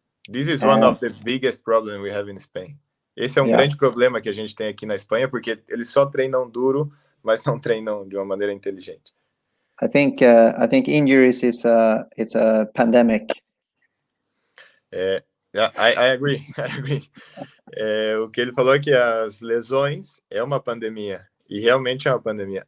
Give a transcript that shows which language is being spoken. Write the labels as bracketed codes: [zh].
[en] This is one of the biggest problems we have in Spain. [pt] Esse é grande problema que a gente tem aqui na Espanha, porque eles só treinam duro, mas não treinam de uma maneira inteligente. [en] I think injuries is it's a pandemic. I agree. I agree. [pt] O que ele falou é que as lesões é uma pandemia, e realmente é uma pandemia.